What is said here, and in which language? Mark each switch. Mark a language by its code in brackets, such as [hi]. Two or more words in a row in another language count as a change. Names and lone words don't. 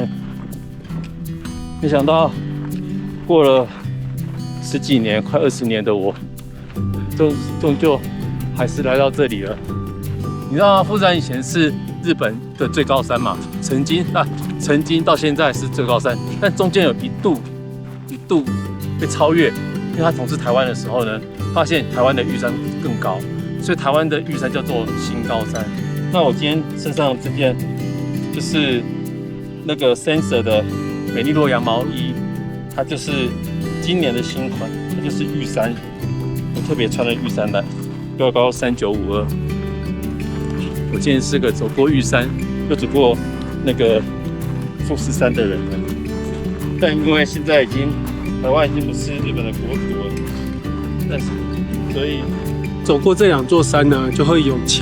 [zh] 沒想到過了10幾年，快20年的我，終究還是來到這裡了。你知道嗎？富士山以前是日本的最高山嘛，曾經到現在是最高山，但中間有一度被超越，因为他統治台灣的時候呢，發現台灣的玉山更高，所以台灣的玉山叫做新高山。那我今天身上這件就是那個 Sensor 的美麗洛陽毛衣，它就是今年的新款，它就是玉山，我特別穿了玉山來，標高3952。我今天是個走過玉山又走過那個富士山的人了，但因為現在台灣已經不是日本的國土了，但是所以走過這2座山呢，就會有錢。